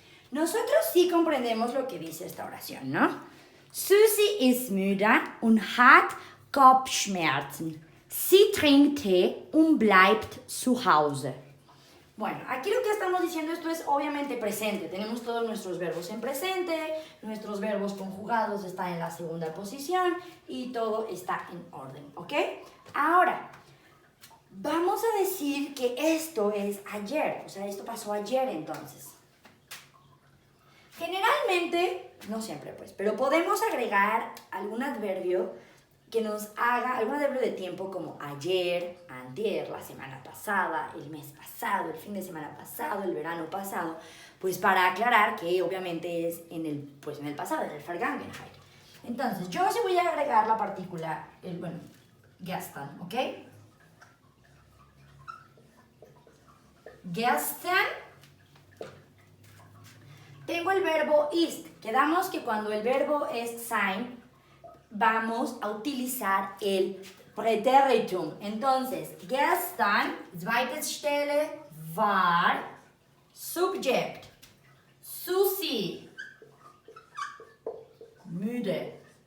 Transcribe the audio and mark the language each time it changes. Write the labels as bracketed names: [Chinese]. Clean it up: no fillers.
[Spanish] Nosotros sí comprendemos lo que dice esta oración, ¿no? [German] Susi ist müde und hat Kopfschmerzen. Sie trinkt Tee und bleibt zu Hause. [Spanish] Bueno, aquí lo que estamos diciendo, esto es obviamente presente. Tenemos todos nuestros verbos en presente, nuestros verbos conjugados están en la segunda posición y todo está en orden, ¿ok? Ahora, vamos a decir que esto es ayer, o sea, esto pasó ayer entonces. Generalmente, no siempre pues, pero podemos agregar algún adverbio que nos haga, algún adverbio de tiempo como ayer, antier, la semana pasada, el mes pasado, el fin de semana pasado, el verano pasado, pues para aclarar que obviamente es en el pasado, en el Vergangenheit. Entonces, yo sí voy a agregar la partícula, gestern, ¿ok? [German] Gestern. [Spanish] Tengo el verbo ist. Quedamos que cuando el verbo es sein, vamos a utilizar el Präteritum. [German] Entonces, gestern, zweite Stelle, war, Subjekt, Susi, müde.